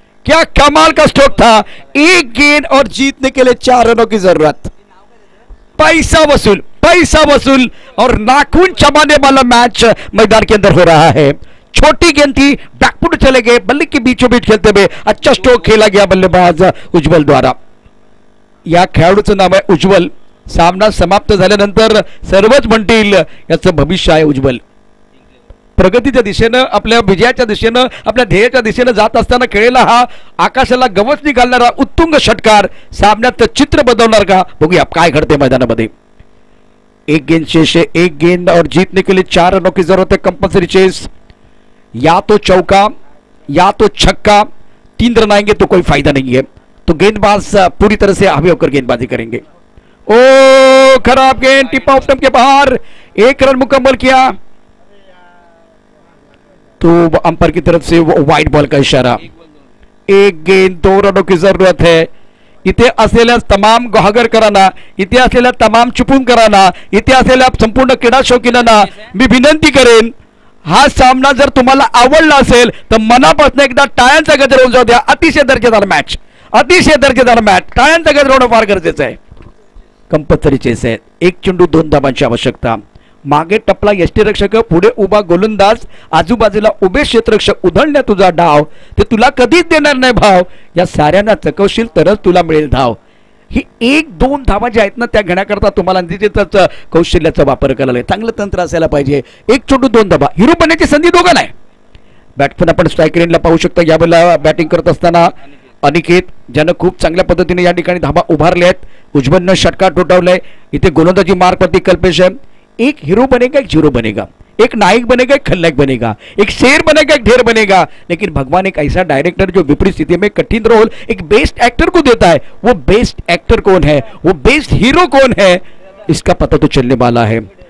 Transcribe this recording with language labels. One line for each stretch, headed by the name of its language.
Hindi: क्या कमाल का स्ट्रोक था! 1 गेंद और जीतने के लिए 4 रनों की जरूरत। पैसा वसूल और नाखून चबाने वाला मैच मैदान के अंदर हो रहा है। छोटी गेंद थी, बैकफुट चले गए, बल्ले के बीचों बीच खेलते हुए अच्छा स्ट्रोक खेला गया बल्लेबाज उज्ज्वल द्वारा।
Marathi: या खेळाडूचं नाव आहे उज्ज्वल। सामना समाप्त झाल्यानंतर सर्वच म्हणतील याचं भविष्य आहे उज्ज्वल। प्रगतीच्या दिशेनं, आपल्या विजयाच्या दिशेनं, आपल्या ध्येयाच्या दिशेनं जात असताना खेळलेला हा आकाशाला गवसणी घालणारा उत्तुंग षटकार सामन्यात चित्र बदलणार का? बघूया काय घडते मैदानामध्ये।
Hindi: 1 गेंद शेष है, 1 गेंद और जीतने के लिए 4 रनों की जरूरत है। कंपल्सरी चेस, या तो चौका या तो छक्का। 3 रन आएंगे तो कोई फायदा नहीं है। तो गेंदबाज पूरी तरह से हावी होकर गेंदबाजी करेंगे। ओ खराब गेंद, टिप ऑफ स्टंप के बाहर। 1 रन मुकम्मल किया तो अंपायर की तरफ से वो वाइड बॉल का इशारा। 1 गेंद 2 रनों की जरूरत है।
Marathi: इथे असलेल्या तमाम गुहागरकरांना, इथे असलेल्या तमाम चिपळूणकरांना, इथे असलेल्या संपूर्ण क्रीडा शौकीनांना मी विनंती करेन, हा सामना जर तुम्हाला आवडला असेल तर मनापासून एकदा टाळ्यांचा गजर होऊन जाऊ द्या। अतिशय दर्जेदार मॅच, अतिशय दर्जेदार मॅच। टाळ्यांचा गजर होणं फार गरजेचं आहे। कंपल्सरी चेस आहे। 1 चेंडू 2 धावांची आवश्यकता। मागे टपला यष्टीरक्षक, पुढे उभा गोलंदाज, आजूबाजूला उभे क्षेत्ररक्षक। उधळण्या तुझा डाव, ते तुला कधीच देणार नाही भाव। या साऱ्यांना चकवशील तरच तुला मिळेल धाव। ही 1-2 धावा ज्या आहेत ना, त्या घेण्याकरता तुम्हाला निश्चितच कौशल्याचा वापर करायला लागेल, चांगलं तंत्र असायला पाहिजे। 1 चेंडू 2 धावा, हिरो बनण्याची संधी दोघांना आहे। बॅट्समन आपण स्ट्राईक रेंजला पाहू शकता। यावेळेला बॅटिंग करत असताना अनिकेत, ज्यानं खूप चांगल्या पद्धतीने या ठिकाणी धावा उभारल्या आहेत। उज्ज्वलनं षटकार ठोठावलाय। इथे गोलंदाजी मार्कवरती कल्पेश आहे।
Hindi: एक हीरो बनेगा, एक जीरो बनेगा, एक नायक बनेगा, एक खलनायक बनेगा, एक शेर बनेगा, एक ढेर बनेगा। लेकिन भगवान एक ऐसा डायरेक्टर जो विपरीत स्थिति में कठिन रोल एक बेस्ट एक्टर को देता है। वो बेस्ट एक्टर कौन है, वो बेस्ट हीरो कौन है, इसका पता तो चलने वाला है।